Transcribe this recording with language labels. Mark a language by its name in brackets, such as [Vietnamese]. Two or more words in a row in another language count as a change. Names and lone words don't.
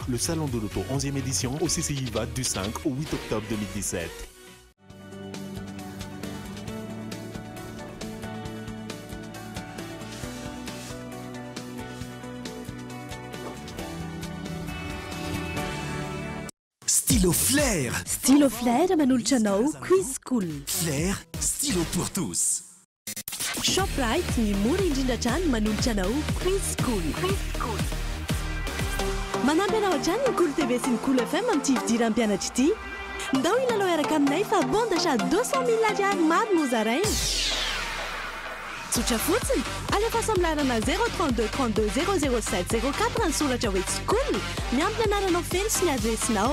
[French] Le Salon de l'Auto 11e édition au CCI VAT du 5 au 8 octobre 2017. [Malagasy] Stylo Flair. Stylo Flair manolotra anao Quiz School. Flair, [French] stylo pour tous. [Malagasy] Shoprite ny mora indrindra trany manolotra anao Quiz School. Manampy anao hatrany ny Cool TV sy ny Cool FM amin'ny tividiran'ny mpianatra ity. Ndao ilalao araka aminay fa [French] bon d'achat [Malagasy] 200 000 ariary maro no zaraina. Tsotra fotsiny, alefa samlarana 032 32 007 04 ny soratra hoe School, miampy ny anaranao feno sy ny adresinao.